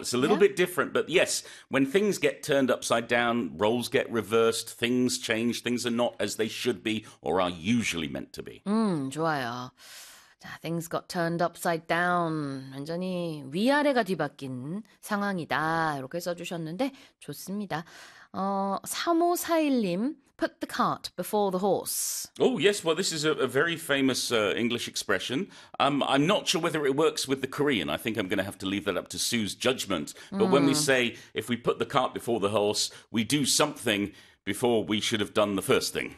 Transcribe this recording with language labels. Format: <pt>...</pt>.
<en>It's a little bit different, but yes, when things get turned upside down, roles get reversed, things change, things are not as they should be or are usually meant to be.</en> <ko>좋아요.</ko> <en>자, things got turned upside down.</en> <ko>완전히 위아래가 뒤바뀐 상황이다. 이렇게 써주셨는데 좋습니다.</ko> <en>3541님. Put the cart before the horse. Oh, yes. Well, this is a very famous English expression. I'm not sure whether it works with the Korean. I think I'm going to have to leave that up to Sue's judgment. But when we say, if we put the cart before the horse, we do something before we should have done the first thing.</en>